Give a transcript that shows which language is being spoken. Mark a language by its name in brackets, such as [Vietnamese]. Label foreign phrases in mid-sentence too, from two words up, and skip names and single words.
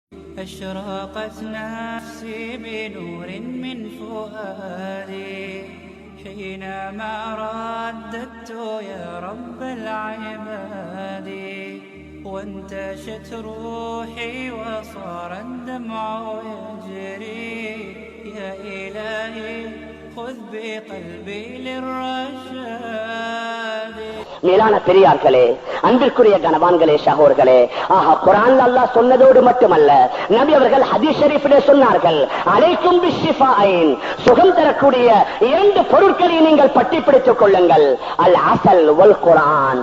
[Arabic] أشرقت نفسي بنور من فؤادي حينما رددت يا رب العباد وانتشت روحي وصار الدمع يجري يا إلهي خذ بقلبي للرشاد. [Tamil] மேலான பெரியார்களே, அன்பிற்குரிய கனவான்களே, சகோதரர்களே, குர்ஆன்ல அல்லாஹ் சொன்னதோடு மட்டுமல்ல, நபி அவர்கள் ஹதீஸ் ஷரீஃபிலே சொன்னார்கள், [Arabic] عليكم بالشفاءين, [Tamil] சுகம் தரக்கூடிய இரண்டு பொருட்களை நீங்கள் பற்றி பிடித்துக் கொள்ளுங்கள். [Arabic] العسل والقرآن.